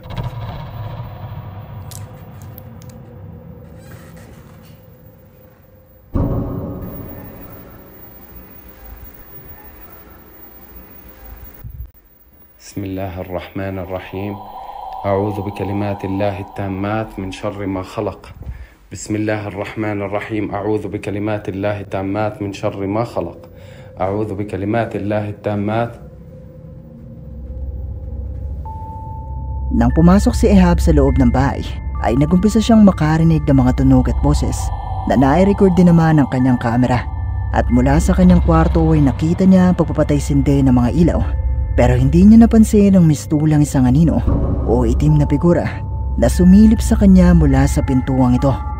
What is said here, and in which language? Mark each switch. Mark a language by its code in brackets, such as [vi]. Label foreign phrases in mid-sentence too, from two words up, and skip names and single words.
[ar] بسم الله الرحمن الرحيم. أعوذ بكلمات الله التامات من شر ما خلق. بسم الله الرحمن الرحيم. أعوذ بكلمات الله التامات من شر ما خلق. أعوذ بكلمات الله التامات. [tl] Nang pumasok si Ehab sa loob ng bahay, ay nagumpisa siyang makarinig ng mga tunog at boses na nai-record din naman ng kanyang kamera. At mula sa kanyang kwarto ay nakita niya ang pagpapatay-sindi ng mga ilaw. Pero hindi niya napansin ang mistulang isang anino o itim na figura na sumilip sa kanya mula sa pintuang ito.